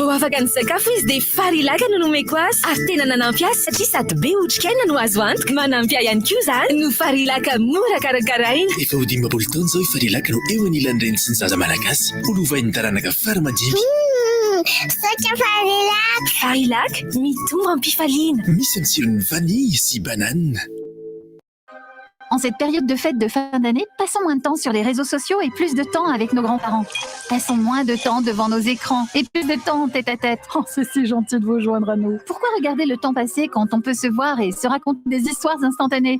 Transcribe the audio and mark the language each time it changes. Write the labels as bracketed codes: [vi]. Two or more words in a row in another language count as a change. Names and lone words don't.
[mg] Vao afaka ny sakafo izy dia farilaka no nomeko azy ary tena nanampy azy satria sady be otrikaina no azo antoka. Manampy ahy ihany koa izany no farilaka mora karakaraina. Efa ho 15 taona izao farilaka no eo anilan'ny reny sy ny zaza malagasy ho lovain'ny taranaka farmadinika. Saotra farilaka. Farilaka mitombo ampifaliana. Misy ny tsirony vanille sy banane. [fr] En cette période de fête de fin d'année, passons moins de temps sur les réseaux sociaux et plus de temps avec nos grands-parents. Passons moins de temps devant nos écrans et plus de temps tête à tête. Oh, c'est si gentil de vous joindre à nous. Pourquoi regarder le temps passer quand on peut se voir et se raconter des histoires instantanées?